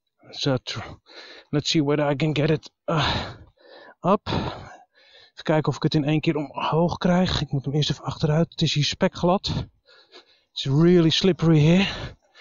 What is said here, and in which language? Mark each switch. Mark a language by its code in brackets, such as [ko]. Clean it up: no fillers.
[en] So, let's see whether I can get it up. [nl] Even kijken of ik het in één keer omhoog krijg. Ik moet hem eerst even achteruit. Het is hier spekglad. [en] It's really slippery here.